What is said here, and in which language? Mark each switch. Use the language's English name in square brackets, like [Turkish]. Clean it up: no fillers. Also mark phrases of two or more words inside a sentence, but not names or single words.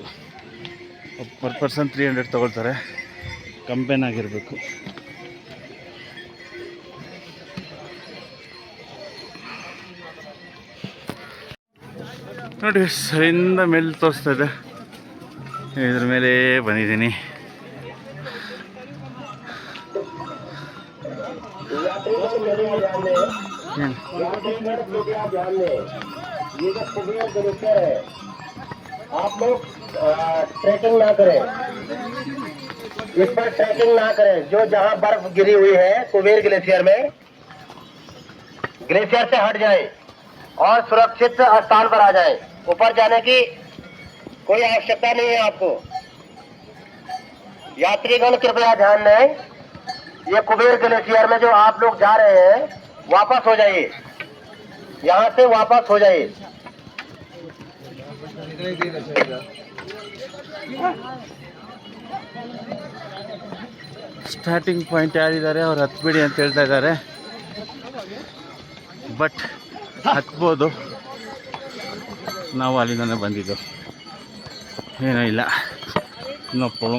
[English] per person [Kannada] 300 ತೊಗೊಳ್ತಾರೆ, ಕಂಪೇನ್ ಆಗಿರಬೇಕು. ನೋಡಿ ಸರಿಂದ ಮೇಲೆ ತೋರಿಸ್ತಾ ಇದೆ, ಇದ್ರ ಮೇಲೆ ಬಂದಿದ್ದೀನಿ. [Hindi] आप लोग ट्रैकिंग ना करें, इस पर ट्रैकिंग ना करें. जो जहां बर्फ गिरी हुई है कुबेर ग्लेशियर में, ग्लेशियर से हट जाए और सुरक्षित स्थान पर आ जाए. ऊपर जाने की कोई आवश्यकता नहीं है आपको. यात्रीगण कृपया ध्यान दें, ये कुबेर ग्लेशियर में जो आप लोग जा रहे हैं, वापस हो जाइए, यहाँ से वापस हो जाइए. [English] starting point [Kannada] ಯಾರಿದ್ದಾರೆ ಅವ್ರು ಹತ್ಬಿಡಿ ಅಂತ ಹೇಳ್ತಾ ಇದ್ದಾರೆ, ಬಟ್ ಹತ್ಬೋದು. ನಾವು ಅಲ್ಲಿಂದನೇ ಬಂದಿದ್ದು, ಏನೂ ಇಲ್ಲ, [English] no problem.